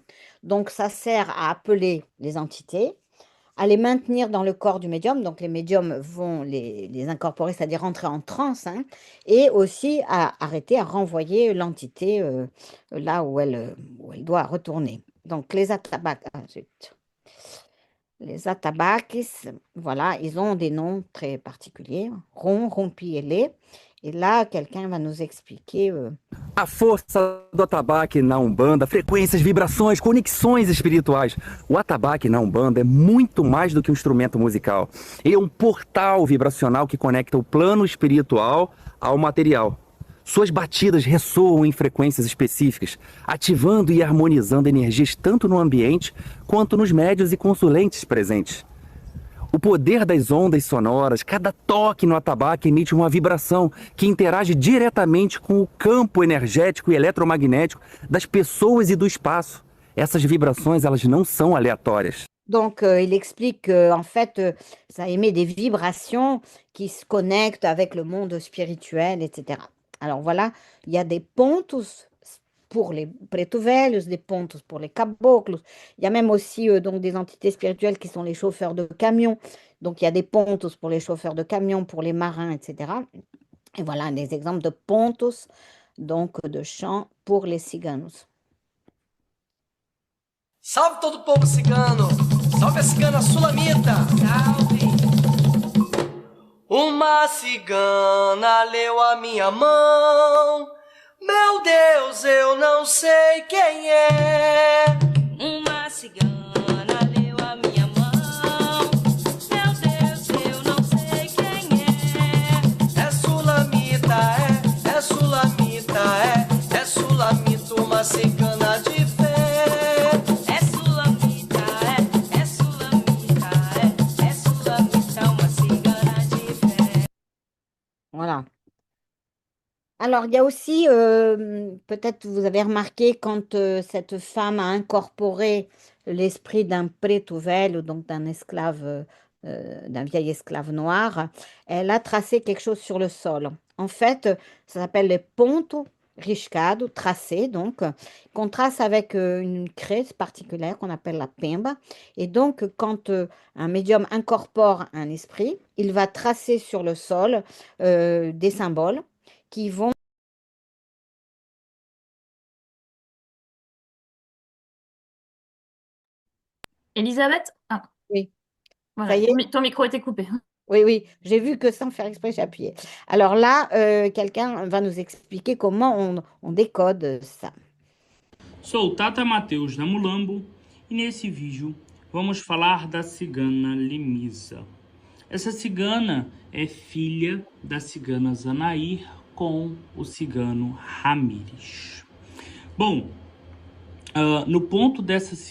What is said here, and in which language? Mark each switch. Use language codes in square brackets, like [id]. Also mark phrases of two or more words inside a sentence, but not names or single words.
[fr] Donc, ça sert à appeler les entités, à les maintenir dans le corps du médium, donc les médiums vont les incorporer, c'est-à-dire rentrer en transe, hein, et aussi à arrêter, à renvoyer l'entité là où elle doit retourner. Donc les atabaques, les atabaques, voilà, ils ont des noms très particuliers, Ron, Rompi et Lé. [pt] E lá, quelqu'un vai nos expliquer. A força do atabaque na Umbanda, frequências, vibrações, conexões espirituais. O atabaque na Umbanda é muito mais do que um instrumento musical. Ele é um portal vibracional que conecta o plano espiritual ao material. Suas batidas ressoam em frequências específicas, ativando e harmonizando energias tanto no ambiente quanto nos médios e consulentes presentes. O poder das ondas sonoras, cada toque no atabaque emite uma vibração que interage diretamente com o campo energético e eletromagnético das pessoas e do espaço. Essas vibrações, elas não são aleatórias. [fr] Donc, il explique qu'en fait, ça émet des vibrations qui se connectent avec le monde spirituel, etc. Alors voilà, il y a des pontos pour les preto-velhos, des pontos pour les caboclos. Il y a même aussi donc des entités spirituelles qui sont les chauffeurs de camions. Donc, il y a des pontos pour les chauffeurs de camions, pour les marins, etc. Et voilà des exemples de pontos, donc de chants pour les ciganos. [pt] Salve todo o povo cigano! Salve a cigana sulamita! Salve! Uma cigana leu a minha mão. Meu Deus, eu não sei quem é. Uma cigana leu a minha mão. Meu Deus, eu não sei quem é. É sulamita, é sulamita, é sulamita, uma cigana de fé. É sulamita, é sulamita, é sulamita, uma cigana de fé. [fr] Voilà. Alors, il y a aussi, peut-être vous avez remarqué, quand cette femme a incorporé l'esprit d'un [pt] preto velho, [fr] donc d'un esclave, d'un vieil esclave noir, elle a tracé quelque chose sur le sol. En fait, ça s'appelle les [pt] ponto riscado, [fr] tracé, donc, qu'on trace avec une craie particulière qu'on appelle la pemba. Et donc, quand un médium incorpore un esprit, il va tracer sur le sol des symboles qui vont... Elisabeth? Ah, Oui, ça voilà, y est? ton micro était coupé. Oui, oui, j'ai vu que sans faire exprès, j'ai appuyé. Alors là, quelqu'un va nous expliquer comment on décode ça. [pt] Sou o Tata Mateus da Mulambo e nesse vídeo vamos falar da cigana Limisa. Essa cigana é filha da cigana Zanair com o cigano Ramires. Bom, no ponto dessa cigana.